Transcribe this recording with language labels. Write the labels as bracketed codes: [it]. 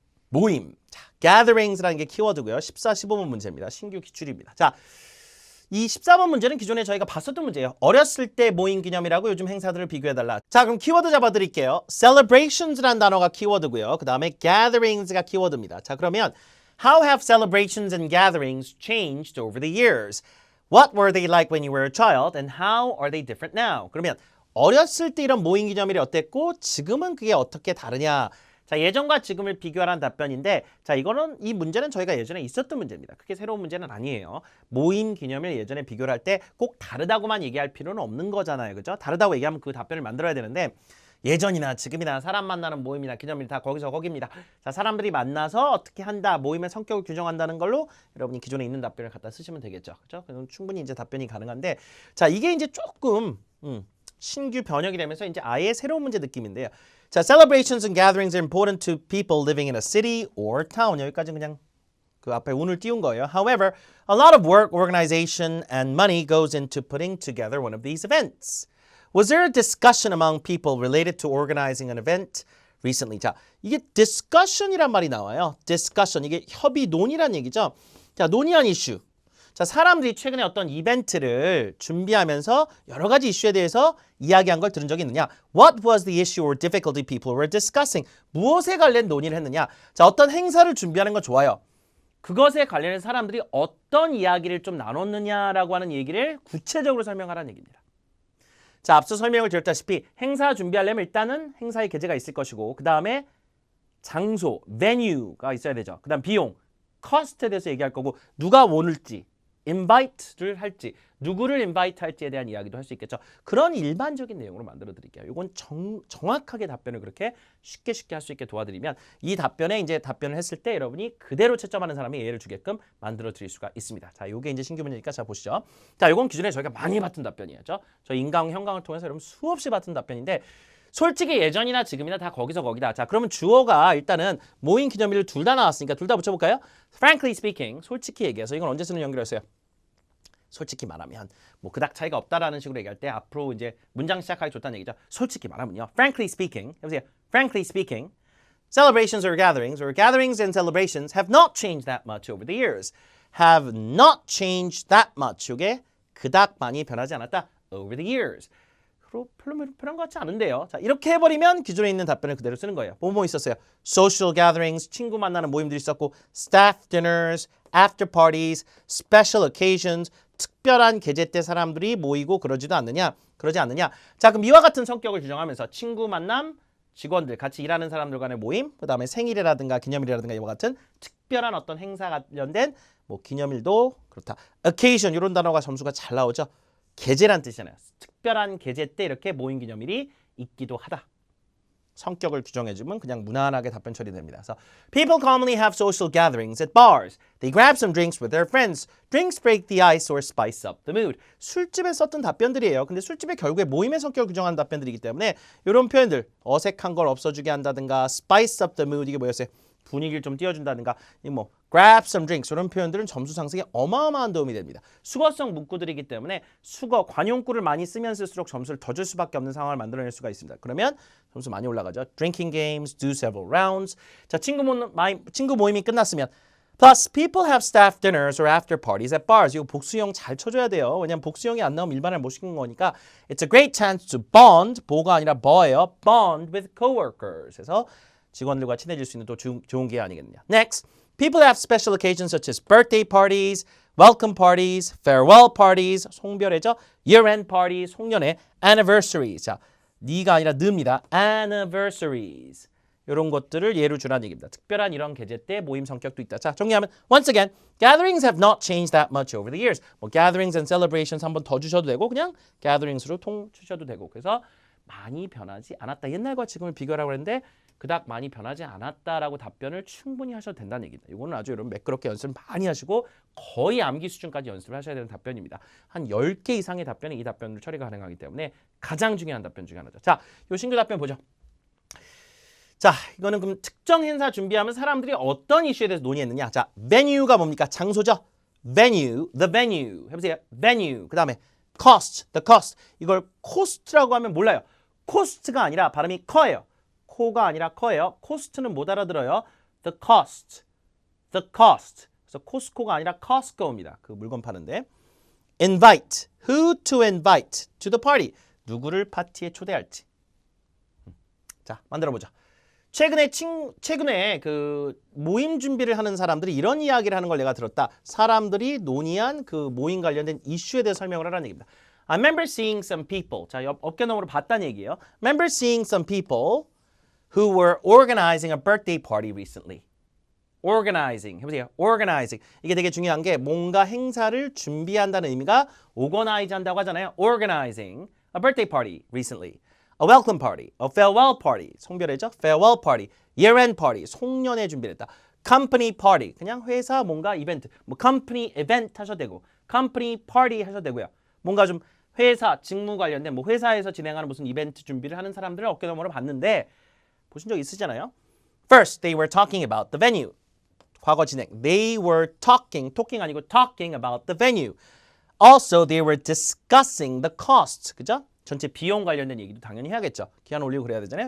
[ko] 모임. 자, gatherings라는 게 키워드고요. 14, 15번 문제입니다. 신규 기출입니다. 자, 이 14번 문제는 기존에 저희가 봤었던 문제예요. 어렸을 때 모임 기념이라고 요즘 행사들을 비교해달라. 자, 그럼 키워드 잡아드릴게요. celebrations라는 단어가 키워드고요. 그 다음에 gatherings가 키워드입니다. 자, 그러면 [en] how have celebrations and gatherings changed over the years? What were they like when you were a child? And how are they different now? [ko] 그러면 어렸을 때 이런 모임 기념일이 어땠고 지금은 그게 어떻게 다르냐? 자, 예전과 지금을 비교하라는 답변인데 자, 이거는 이 문제는 저희가 예전에 있었던 문제입니다. 크게 새로운 문제는 아니에요. 모임 기념일 예전에 비교를 할 때 꼭 다르다고만 얘기할 필요는 없는 거잖아요. 그죠? 다르다고 얘기하면 그 답변을 만들어야 되는데 예전이나 지금이나 사람 만나는 모임이나 기념일 다 거기서 거기입니다. 자, 사람들이 만나서 어떻게 한다, 모임의 성격을 규정한다는 걸로 여러분이 기존에 있는 답변을 갖다 쓰시면 되겠죠. 그죠? 그럼 충분히 이제 답변이 가능한데 자, 이게 이제 조금 신규 변형이 되면서 이제 아예 새로운 문제 느낌인데요. [en] 자, celebrations and gatherings are important to people living in a city or town. [ko] 여기까지 그냥 그 앞에 운을 띄운 거예요. [en] However, a lot of work, organization, and money goes into putting together one of these events. Was there a discussion among people related to organizing an event recently? [ko] 자, 이게 discussion이란 말이 나와요. discussion, 이게 협의, 논의란 얘기죠. 자, 논의한 이슈. 자, 사람들이 최근에 어떤 이벤트를 준비하면서 여러 가지 이슈에 대해서 이야기한 걸 들은 적이 있느냐? [en] What was the issue or difficulty people were discussing? [ko] 무엇에 관련 논의를 했느냐? 자, 어떤 행사를 준비하는 건 좋아요. 그것에 관련해서 사람들이 어떤 이야기를 좀 나눴느냐라고 하는 얘기를 구체적으로 설명하라는 얘기입니다. 자, 앞서 설명을 드렸다시피 행사 준비하려면 일단은 행사의 계제가 있을 것이고 그 다음에 장소, venue가 있어야 되죠. 그 다음 비용, cost에 대해서 얘기할 거고 누가 오늘지, invite를 할지, 누구를 invite 할지에 대한 이야기도 할 수 있겠죠. 그런 일반적인 내용으로 만들어 드릴게요. 이건 정확하게 답변을 그렇게 쉽게 할 수 있게 도와드리면 이 답변에 이제 답변을 했을 때 여러분이 그대로 채점하는 사람이 예를 주게끔 만들어 드릴 수가 있습니다. 자, 요게 이제 신규 문제니까 자 보시죠. 자, 요건 기존에 저희가 많이 봤던 답변이었죠. 저 인강, 형광을 통해서 여러분 수없이 봤던 답변인데 솔직히 예전이나 지금이나 다 거기서 거기다. 자, 그러면 주어가 일단은 모임 기념일을 둘 다 나왔으니까 둘 다 붙여볼까요? [en] Frankly speaking, [ko] 솔직히 얘기해서 이건 언제 쓰는 연결했어요? 솔직히 말하면 뭐 그닥 차이가 없다라는 식으로 얘기할 때 앞으로 이제 문장 시작하기 좋다는 얘기죠. 솔직히 말하면요. [en] Frankly speaking, [ko] 해보세요. [en] Frankly speaking, celebrations or gatherings and celebrations have not changed that much over the years. Have not changed that much. [ko] 이게 그닥 많이 변하지 않았다. [en] Over the years. [ko] 별로 변한 것 같지 않은데요. 자, 이렇게 해버리면 기존에 있는 답변을 그대로 쓰는 거예요. 뭐 있었어요? [en] Social gatherings, [ko] 친구 만나는 모임들이 있었고 [en] staff dinners, after parties, special occasions, [ko] 특별한 계제 때 사람들이 모이고 그러지 않느냐? 자, 그럼 이와 같은 성격을 규정하면서 친구 만남, 직원들, 같이 일하는 사람들 간의 모임, 그 다음에 생일이라든가 기념일이라든가 이와 같은 특별한 어떤 행사 관련된 뭐 기념일도 그렇다. occasion 이런 단어가 점수가 잘 나오죠. 계제란 뜻이잖아요. 특별한 계제 때 이렇게 모임 기념일이 있기도 하다. 성격을 규정해주면 그냥 무난하게 답변 처리됩니다. 그래서 [en] people commonly have social gatherings at bars. They grab some drinks with their friends. Drinks break the ice or spice up the mood. [ko] 술집에 썼던 답변들이에요. 근데 술집에 결국에 모임의 성격을 규정하는 답변들이기 때문에 이런 표현들 어색한 걸 없어주게 한다든가 [en] spice up the mood [ko] 이게 뭐였어요? 분위기를 좀 띄워준다든가 뭐 [en] grab some drinks [ko] 이런 표현들은 점수 상승에 어마어마한 도움이 됩니다. 수거성 문구들이기 때문에 수거, 관용구를 많이 쓰면 쓸수록 점수를 더 줄 수밖에 없는 상황을 만들어낼 수가 있습니다. 그러면 점수 많이 올라가죠. [en] Drinking games, do several rounds. [ko] 자, 친구 모임이 끝났으면 [en] Plus, people have staff dinners or after parties at bars. [ko] 이거 복수형 잘 쳐줘야 돼요. 왜냐면 복수형이 안 나오면 일반을 못 시키는 거니까 [en] It's a great chance to bond, [ko] 보가 아니라 버예요. [en] Bond with coworkers. [ko] 그래서 직원들과 친해질 수 있는 또 좋은 기회 아니겠느냐. [en] Next, people have special occasions such as birthday parties, welcome parties, farewell parties, [ko] 송별회죠. [en] year-end party, [ko] 송년회, [en] anniversaries. [ko] 자, 니가 아니라 느입니다. [en] anniversaries. [ko] 이런 것들을 예로 주라는 얘기입니다. 특별한 이런 계제 때 모임 성격도 있다. 자, 정리하면 [en] once again, gatherings have not changed that much over the years. [ko] 뭐 [en] gatherings and celebrations [ko] 한 번 더 주셔도 되고 그냥 gatherings로 통 주셔도 되고 그래서 많이 변하지 않았다. 옛날과 지금을 비교하라고 했는데 그닥 많이 변하지 않았다라고 답변을 충분히 하셔도 된다는 얘기입니다. 이거는 아주 여러분 매끄럽게 연습을 많이 하시고 거의 암기 수준까지 연습을 하셔야 되는 답변입니다. 한 10개 이상의 답변이 이 답변으로 처리가 가능하기 때문에 가장 중요한 답변 중에 하나죠. 자, 요 신규 답변 보죠. 자, 이거는 그럼 특정 행사 준비하면 사람들이 어떤 이슈에 대해서 논의했느냐. 자, venue가 뭡니까? 장소죠. [en] venue, the venue. [ko] 해보세요. [en] venue. [ko] 그 다음에 [en] cost, the cost. [ko] 이걸 cost라고 하면 몰라요. cost가 아니라 발음이 커예요. 코가 아니라 커예요. cost는 못 알아들어요. [en] the cost, the cost. [ko] 그래서 코스코가 아니라 Costco입니다. 그 물건 파는데. [en] invite, who to invite to the party. [ko] 누구를 파티에 초대할지. 자, 만들어보자. 최근에 그 모임 준비를 하는 사람들이 이런 이야기를 하는 걸 내가 들었다. 사람들이 논의한 그 모임 관련된 이슈에 대해 설명을 하라는 얘기입니다. [en] I remember seeing some people. [ko] 자, 어깨너머로 봤다는 얘기예요. [en] Remember seeing some people who were organizing a birthday party recently. organizing. [ko] 해보세요. [en] organizing. [ko] 이게 되게 중요한 게 뭔가 행사를 준비한다는 의미가 organize 한다고 하잖아요. [en] organizing a birthday party recently. A welcome party, a farewell party, [ko] 송별회죠? [en] farewell party, year-end party, [ko] 송년회 준비를 했다. company party, 그냥 회사 뭔가 이벤트, 뭐 [en] company event [ko] 하셔도 되고 [en] company party [ko] 하셔도 되고요. 뭔가 좀 회사, 직무 관련된 뭐 회사에서 진행하는 무슨 이벤트 준비를 하는 사람들을 어깨너머로 봤는데 보신 적 있으시잖아요? [en] First, they were talking about the venue. [ko] 과거 진행. [en] They were talking [ko] 아니고 [en] talking about the venue. Also, they were discussing the costs. [ko] 그죠? 전체 비용 관련된 얘기도 당연히 해야겠죠. 기한 올리고 그래야 되잖아요.